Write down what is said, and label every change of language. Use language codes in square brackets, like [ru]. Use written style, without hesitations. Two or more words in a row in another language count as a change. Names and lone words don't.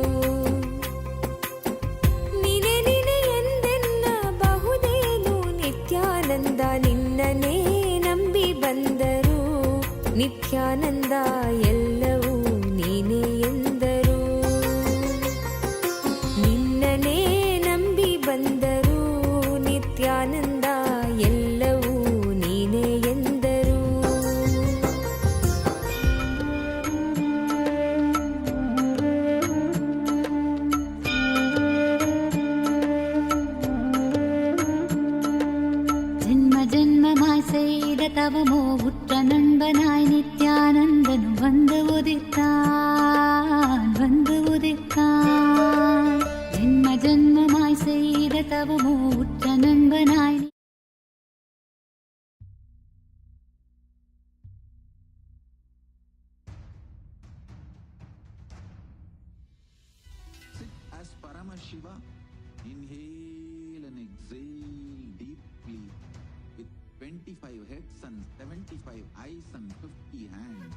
[kn] ನೀನೇ ನೀನೇ ಎಂದೆನ್ನಬಹುದೇನು ನಿತ್ಯಾನಂದ ನಿನ್ನನೇ ನಂಬಿ ಬಂದರು ನಿತ್ಯಾನಂದ ಎಲ್ಲವೂ ನೀನೇ ಎಂದರು ನಿನ್ನನೇ ನಂಬಿ ಬಂದರು ನಿತ್ಯಾನಂದ ಎಲ್ಲವೂ ನೀನೇ ಎಂದರು [ta] ஜன்ம ஜன்மமாய் செய்த தவமோ உற்ற நண்பனாய் நித்யானந்தனு வந்து உதித்தான் ஜன்ம ஜன்மமாய் செய்த தவமோ உற்ற நண்பனாய் [en] Sit as Paramashiva. Inhale and exhale deeply with 25 heads and 75 eyes and 50 hands.